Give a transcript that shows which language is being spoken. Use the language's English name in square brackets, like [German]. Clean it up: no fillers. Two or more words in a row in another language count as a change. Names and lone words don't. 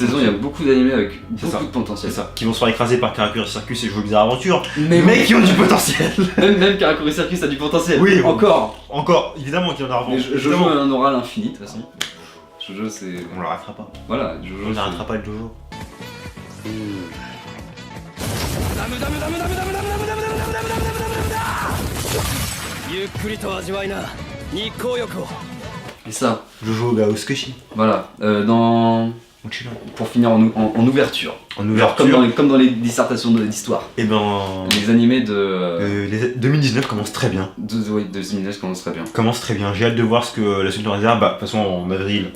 [French] saison, il y a beaucoup d'animés avec C'est ça. beaucoup de potentiel. C'est ça. Qui vont se faire écraser par Karakuri Circus et Jojo Bizarre Aventure. Mais Mais qui ont du potentiel. même Karakuri Circus a du potentiel. Oui, encore. Encore, évidemment qu'il y en a Mais revanche. Jojo a un oral infini de toute façon. Jojo, c'est. On l'arrêtera pas. Voilà, Jojo. On n'arrêtera pas le Jojo. [Japanese] ゆっくりと味わいな日光浴を [French] Et ça, Jojo ga Osukeshi. voilà. Pour finir en ouverture. En Genre ouverture. comme dans les dissertations d'histoire. Et ben. Les animés de. 2019 commence très bien. De 2019 commencent très bien. Commence très bien. J'ai hâte de voir ce que la suite nous réserve. Bah, de toute façon, en avril.